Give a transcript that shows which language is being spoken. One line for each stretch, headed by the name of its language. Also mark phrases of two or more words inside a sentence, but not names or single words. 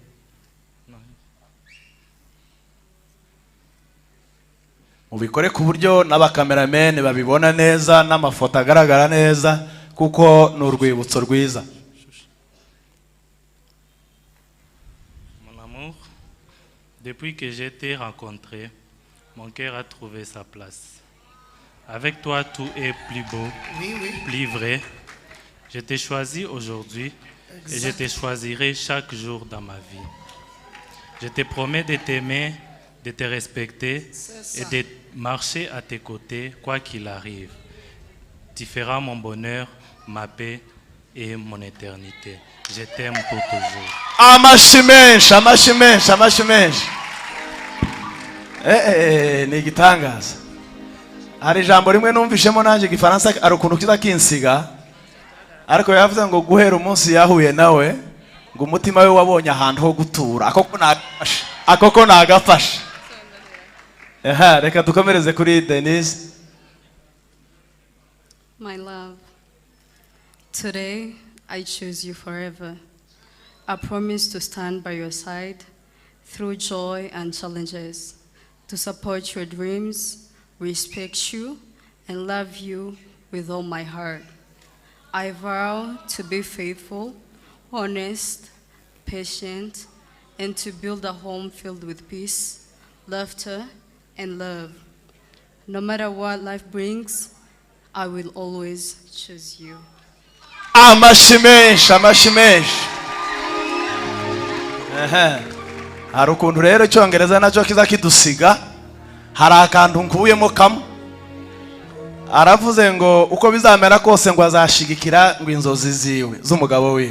Kinyarwanda: mubikore ku buryo n'abakameramene babibona neza n'amafoto agaragara neza kuko ni urwibutso rwiza.
French: Mon amour, depuis que j'ai été rencontré, mon cœur a trouvé sa place. Avec toi, tout est plus beau, plus vrai. Je t'ai choisi aujourd'hui et je te choisirai chaque jour dans ma vie. Je te promets de t'aimer, de te respecter et de marcher à tes côtés, quoi qu'il arrive. Tu feras mon bonheur, ma paix et mon éternité. Je t'aime pour toujours.
Kinyarwanda: Amashyi menshi, amashyi menshi, amashyi menshi. Ni igitangaza. Hari ijambo rimwe numvishemo nanjye igifaransa ari ukuntu kiza kinsiga, ariko yavuze ngo guhera umunsi yahuye nawe ngo umutima we wabonye ahantu ho gutura. Akoko nagafashe. Reka dukomereze kuri Denise.
English: My love, today I choose you forever. I promise to stand by your side through joy and challenges, to support your dreams, respect you, and love you with all my heart. I vow to be faithful, honest, patient, and to build a home filled with peace, laughter, and love. No matter what life brings, I will always choose you.
Kinyarwanda: Amashyi menshi, amashyi menshi. Hari ukuntu rero icyongereza nacyo kiza kidusiga, hari akantu nkuyemo kamwe. Aravuze ngo uko bizamera kose ngo azashigikira ngo inzozi ziwe z'umugabo wiwe.